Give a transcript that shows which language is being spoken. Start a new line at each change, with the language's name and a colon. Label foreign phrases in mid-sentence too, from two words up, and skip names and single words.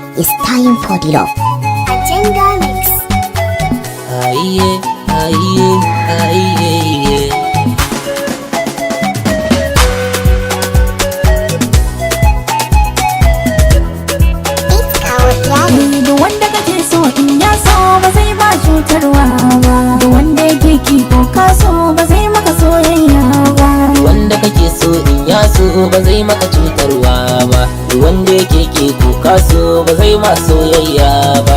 English: It's time for the love. Agenda Mix. Aye, aye, aye. It's our daddy.
Hausa: Da wanda kake so in ya so ba zai ba cutarwa ba, da wanda yake ki ko ka so ba zai maka soyayya ba, Wanda kake so in ya so ba zai maka cutarwa ba, wanda yake ke kuka so ba zai ma soyayya ba.